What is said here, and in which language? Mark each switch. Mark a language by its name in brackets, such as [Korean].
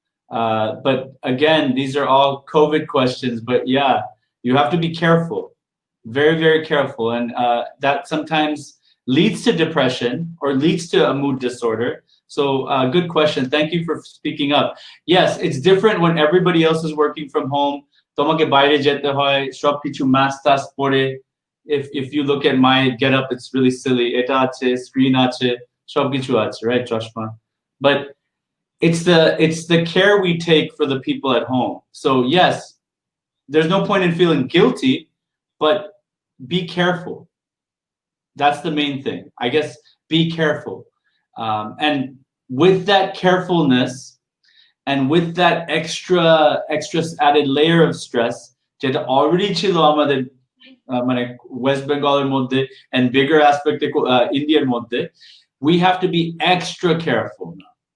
[English] But again, these are all COVID questions, but yeah, you have to be careful. Very, very careful. And that sometimes leads to depression or leads to a mood disorder. So good question. Thank you for speaking up. Yes, it's different when everybody else is working from home. [Bangla] তোমাকে বাইরে যেতে হয়, সবকিছু mask task পরে। [English] If you look at my getup, it's really silly. [Bangla] এটা আছে, screen আছে, সবকিছু আছে, [English] right, [Bangla] চশমা? [English] But it's the care we take for the people at home. So yes, there's no point in feeling guilty, but be careful. That's the main thing. I guess be careful. And with that carefulness, and with that extra added layer of stress, [Bangla] যেটা already ছিল আমাদের মানে West Bengal মধ্যে and bigger aspect Indiaর মধ্যে, [English] we have to be extra careful now.